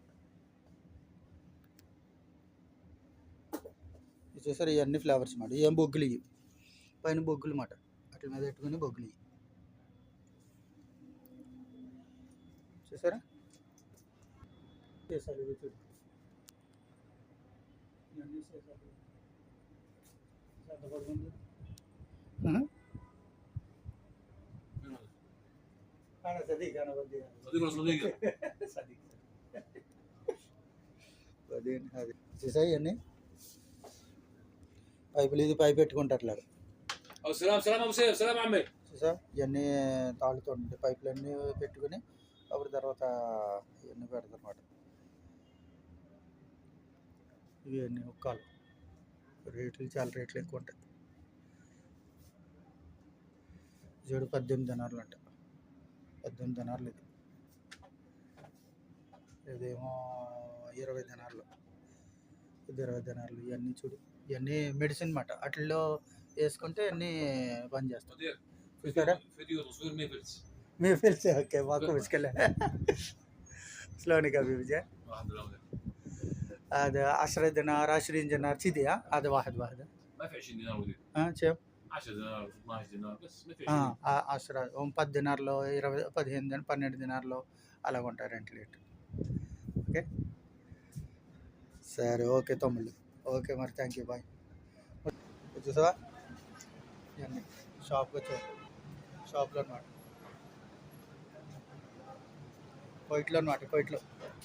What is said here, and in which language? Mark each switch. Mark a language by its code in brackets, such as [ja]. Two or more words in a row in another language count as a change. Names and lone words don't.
[te] చూసారు ఇవన్నీ ఫ్లేవర్స్ మాట ఏం బొగ్గులు ఇవి పైన బొగ్గులు మాట అట్ల మీద పెట్టుకుని బొగ్గులు ఇవి చూసారా చేసాలు ఇవి చూడు ఇవన్నీ చేసాలు పడుతుంది [ar] صديق انا بدي صديق ولا صديقه؟ صديق بعدين هذه [te] చూసాయి ఇవన్నీ పైపులు ఇది పైపు పెట్టుకుంటారు [ar] او سلام سلام ابو سيف سلام عمي [te] చూసా ఇవన్నీ తాళుతూ ఉంటాయి పైపులన్నీ పెట్టుకుని అప్పుడు తర్వాత ఇవన్నీ పెడతారు అన్నమాట ఇవన్నీ హుక్కాలు రేట్లు చాలా రేట్లు ఎక్కువ ఉంటాయి జోడు 18 దినార్లు అంట 18 దినార్లు ఇది ఇదేమో 20 దినార్లు ఇది 20 దినార్లు ఇవన్నీ చూడు ఇవన్నీ మెడిసిన్ అన్నమాట వాటిల్లో వేసుకుంటే అన్నీ పని చేస్తాం చూసారా [ar] فيديو تصوير ميفلز ميفلز اوكي ماكو مشكله شلونك حبيبي جاي واحد الاولى هذا 10 دينار 20 دينار كذي هذا واحد ما في 20 دينار ودي ها شوف 10 دينار 12 دينار بس ما في 20 [te] 10 10 దినార్లో 20 15 దినార్ 12 దినార్లో అలాగ ఉంటాయి [en] rent rate okay [te] సరే ఓకే తమ్ముళ్ళు ఓకే మరి [en] thank you bye [te] చూసావా ఇవన్నీ షాప్కి వచ్చావు షాప్లో అనమాట కోయిట్లో అనమాట కోయిట్లో